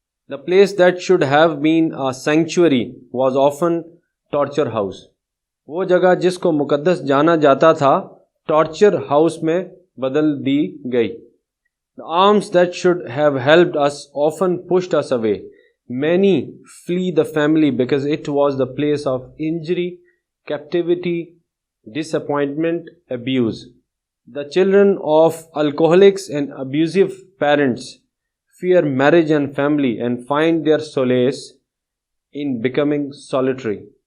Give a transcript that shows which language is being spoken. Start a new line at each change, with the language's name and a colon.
English: The place that should have been a sanctuary was often torture house.
Hindi: वो जगह जिसको मुकद्दस जाना जाता था टॉर्चर हाउस में बदल दी गई.
English: The arms that should have helped us often pushed us away. Many flee the family because it was the place of injury, captivity, disappointment, abuse. The children of alcoholics and abusive parents fear marriage and family and find their solace in becoming solitary.